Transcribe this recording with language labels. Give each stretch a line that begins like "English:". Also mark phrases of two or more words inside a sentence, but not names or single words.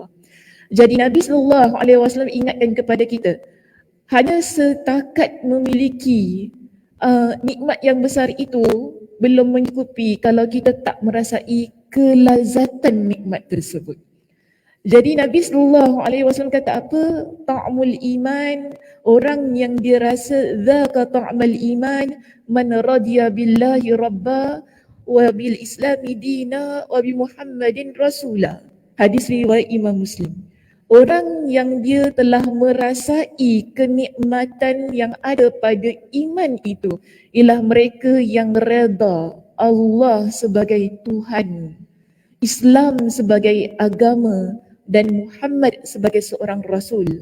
Malay: Jadi Nabi SAW ingatkan kepada kita, hanya setakat memiliki nikmat yang besar itu belum mencukupi kalau kita tak merasai kelazatan nikmat tersebut. Jadi Nabi SAW kata apa?
Arabic: طعم الإيمان,
Malay: orang yang dia rasa
Arabic: ذاق طعم الإيمان من رضي بالله ربا وبالإسلام دينا وبمحمد رسولا.
Malay: Hadis riwayat Imam Muslim. Orang yang dia telah merasai kenikmatan yang ada pada iman itu ialah mereka yang redha Allah sebagai Tuhan, Islam sebagai agama dan Muhammad sebagai seorang Rasul.